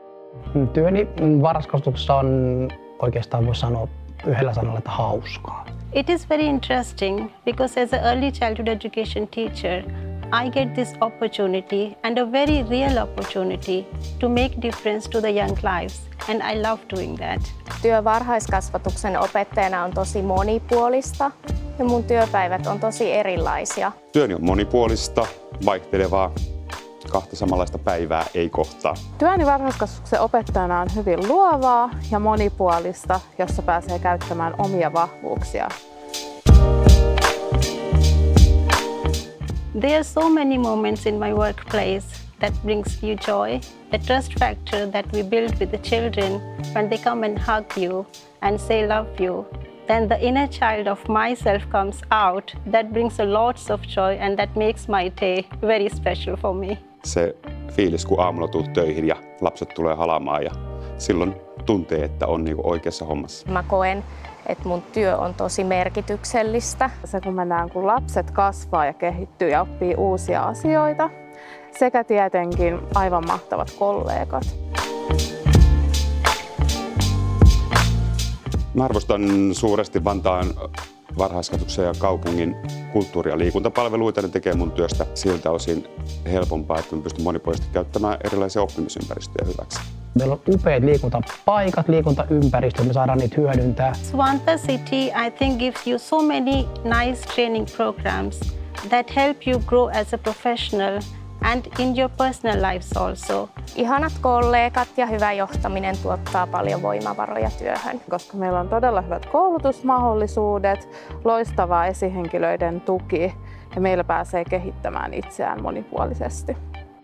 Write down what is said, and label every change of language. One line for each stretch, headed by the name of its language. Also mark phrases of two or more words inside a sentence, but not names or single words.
Finnish: Työni varhaiskasvatuksessa on oikeastaan voi sanoa yhdellä sanalla, että hauskaa.
English: It is very interesting because as an early childhood education teacher, I get this opportunity and a very real opportunity to make difference to the young lives, and I love doing that.
Finnish: Työ varhaiskasvatuksen opettajana on tosi monipuolista ja mun työpäivät on tosi erilaisia. Työni on monipuolista, vaihtelevaa. Kahta samanlaista päivää ei kohtaa. Työni varhaiskasvatuksen opettajana on hyvin luovaa ja monipuolista, jossa pääsee käyttämään omia vahvuuksia.
English: There are so many moments in my workplace that brings you joy. The trust factor that we build with the children when they come and hug you and say love you. Then the inner child of myself comes out. That brings a lots of joy and that makes my day very special for me.
Finnish: Se fiilis, kun aamulla tulet töihin ja lapset tulee halaamaan ja silloin tuntee, että on niinku oikeassa hommassa. Mä koen, että mun työ on tosi merkityksellistä. Se kun mennään, kun lapset kasvaa ja kehittyy ja oppii uusia asioita, sekä tietenkin aivan mahtavat kollegat. Mä arvostan suuresti Vantaan varhaiskasvatuksen ja kaupungin kulttuuri- ja liikuntapalveluita. Ne tekee mun työstä siltä osin helpompaa, että mä pystyn monipuolisesti käyttämään erilaisia oppimisympäristöjä hyväksi. Meillä on upeat liikuntapaikat, liikuntaympäristöt, me saadaan niitä hyödyntää.
English: Vantaa City, I think, gives you so many nice training programs that help you grow as a professional and in your personal lives also.
Finnish: Ihanat kollegat ja hyvä johtaminen tuottaa paljon voimavaroja työhön. Koska meillä on todella hyvät koulutusmahdollisuudet, loistava esihenkilöiden tuki ja meillä pääsee kehittämään itseään monipuolisesti.